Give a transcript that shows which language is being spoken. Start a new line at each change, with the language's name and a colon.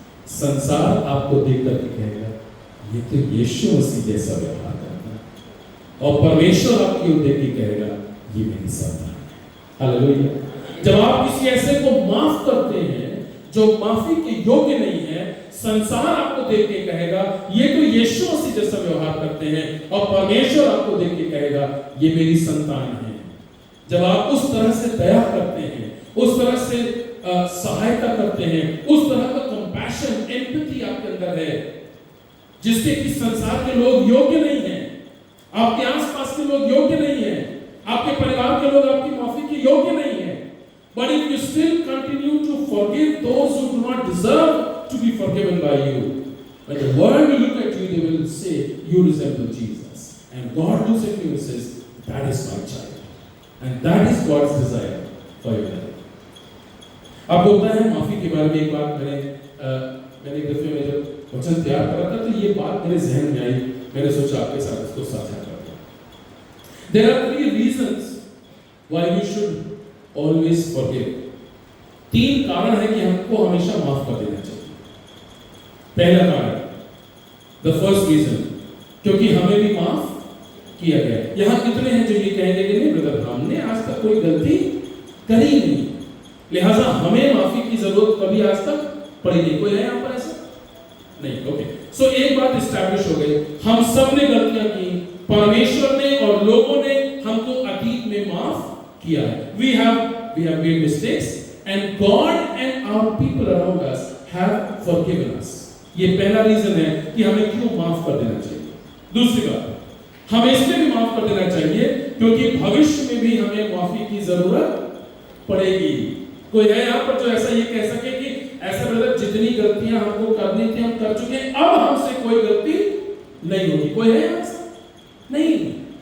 Hindi: संसार आपको देख करके कहेगा ये तो यीशु मसीह जैसा व्यवहार करता है, और परमेश्वर आपकी ओर देख के कहेगा ये मेरी संतान है। हालेलुया। जब आप किसी ऐसे को माफ करते हैं जो माफी के योग्य नहीं है, संसार आपको देख के कहेगा ये तो यीशु मसीह जैसा व्यवहार करते हैं, और परमेश्वर आपको देख के कहेगा ये मेरी संतान है। जब आप उस तरह से दया करते हैं, उस तरह से सहायता करते हैं, उस तरह का कंपैशन, एम्पैथी आपके अंदर है जिससे कि संसार के लोग योग्य नहीं हैं, आपके आसपास के लोग योग्य नहीं हैं,
English: आपके परिवार के लोग आपकी माफी के योग्य नहीं हैं, but if you still continue to forgive those who do not deserve to be forgiven by you, when the world will look at you, they will say you resemble Jesus, and God looks at you and says that is my child, and that is God's desire for your life.
Hindi: अब होता है माफी के बारे में एक बात मैंने एक दफे में जब वचन तैयार करा था तो ये बात मेरे जहन में आई, मैंने सोचा आपके साथ इसको साझा करता हूं।
English: There are 3 reasons why we should always forgive.
Hindi: 3 कारण है कि हमको हमेशा माफ कर देना चाहिए। पहला कारण,
English: the first reason,
Hindi: क्योंकि हमें भी माफ किया गया। यहाँ कितने हैं जो ये कहेंगे कि नहीं ब्रदर हमने आज तक कोई गलती करी नहीं, लिहाजा हमें माफी की जरूरत कभी आज तक पड़ी नहीं। कोई है यहाँ पर ऐसा? नहीं। ओके, सो एक बात एस्टैब्लिश हो गई, हम सब ने गलतियां की, परमेश्वर ने और लोगों ने हमको अतीत में माफ किया है।
English: We have made mistakes and God and our people around us have forgiven us.
Hindi: ये पहला रीजन है कि हमें क्यों माफ कर देना चाहिए। दूसरी बात, हमें इसलिए भी माफ कर देना चाहिए क्योंकि भविष्य में भी हमें माफी की जरूरत पड़ेगी। कोई है यहाँ पर जो ऐसा ये कह सके कि ऐसा ब्रदर जितनी गलतियां हमको करनी थी हम कर चुके हैं, अब हमसे कोई गलती नहीं होगी? कोई है ऐसा? नहीं।